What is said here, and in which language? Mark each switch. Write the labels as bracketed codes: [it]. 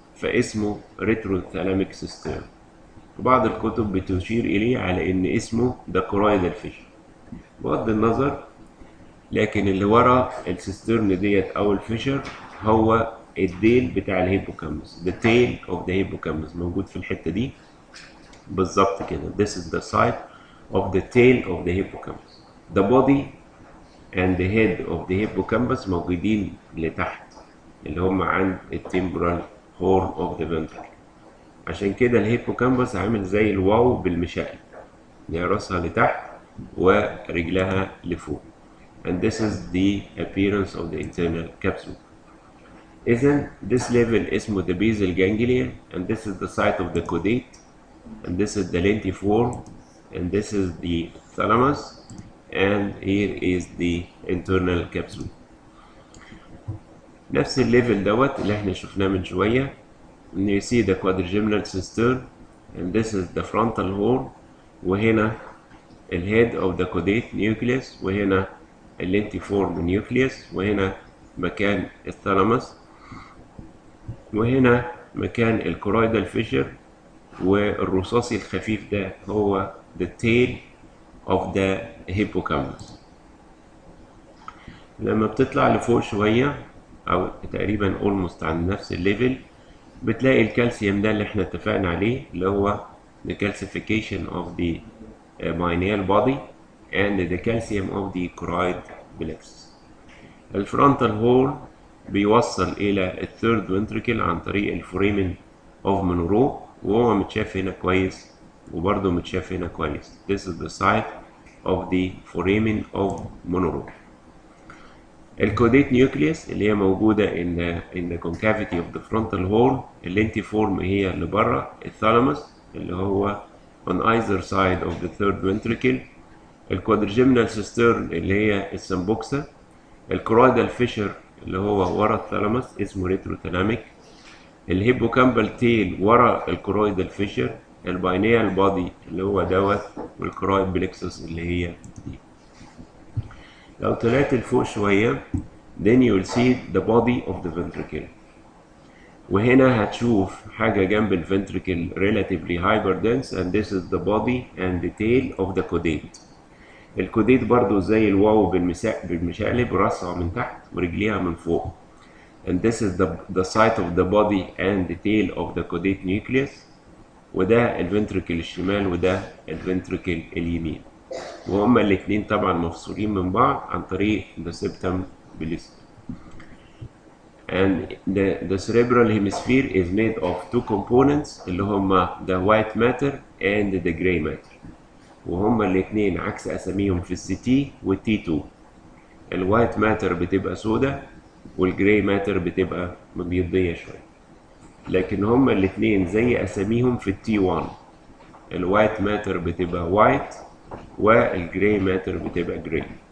[ar] فاسمه ريتروثالاميك سيستيرن. بعض الكتب بتشير إليه على إن اسمه ده كورايدال فيشر. بغض النظر، لكن اللي ورا السيسترن ديت أو الفيشر هو الديل بتاع الهيبوكامبس. [en] The tail of the hippocampus [ar] موجود في الحتة دي بالظبط كده. [en] This is the site of the tail of the hippocampus. The body and the head of the hippocampus [ar] موجودين لتحت، اللي هم عند التمبرال [en] horn of the ventricle. [ar] عشان كده الهيبوكامبس عامل زي الواو بالمشقلب، يعني راسها لتحت ورجلها لفوق. [en] And this is the appearance of the internal capsule. إذن this level اسمه the basal ganglia, and this is the site of the caudate, and this is the lentiform, and this is the thalamus, and here is the internal capsule. [ar] نفس الليفل دوت اللي احنا شفناه من شوية. [en] You see the quadrigeminal cistern, and this is the frontal horn, وهنا الhead of the caudate nucleus، [ar] وهنا اللينتيفورم نيوكليوس، وهنا مكان الثالاموس، وهنا مكان الكورايدال فيشر، والرصاصي الخفيف ده هو [en] the tail of the hippocampus. [ar] لما بتطلع لفوق شوية أو تقريبا almost عند نفس الليفل، بتلاقي الكالسيوم ده اللي احنا اتفقنا عليه، اللي هو [en] the calcification of the pineal body and the calcium of the choroid plexus. [ar] الفرونتال هورن بيوصل إلى الثيرد ventricle عن طريق الفوريمن of مونرو، وهو متشاف هنا كويس وبرضه متشاف هنا كويس. [en] This is the site of the foramen of Monroe. [ar] الكوديت نيوكليوس اللي هي موجودة [en] in the concavity of the frontal horn. [ar] اللينتيفورم هي اللي بره الثالاموس اللي هو [en] on either side of the third ventricle. [ar] الكوادرجيمنال سيسترن اللي هي السمبوكسا. الكرويدال فيشر اللي هو ورا الثالاموس اسمه ريتروثالاميك. الهيبوكامبال تيل ورا الكرويدال فيشر. الباينيال بادي اللي هو دوت، والكرويد بلكسس اللي هي دي. لو طلعت لفوق شوية [en] then you will see the body of the ventricle، [ar] وهنا هتشوف حاجة جنب الفنتريكل [en] relatively hyperdense and this is the body and the tail of the caudate. [ar] الكوديت برضو زي الواو بالمشقلب، راسها من تحت ورجليها من فوق. [en] And this is the site of the body and the tail of the caudate nucleus، [ar] وده الفنتريكل الشمال وده الفنتريكل اليمين، وهما الاتنين طبعا مفصولين من بعض عن طريق [en] the septum ballista. And the cerebral hemisphere is made of two components اللي هما the white matter and the gray matter، [ar] وهما الاتنين عكس اساميهم في السي تي والتي 2. الوايت ماتر بتبقى سودا والجراي ماتر بتبقى مبيضية شوية، لكن هما الاتنين زي اساميهم في التي 1. الوايت ماتر بتبقى وايت والجراي ماتر بتبقى جراي.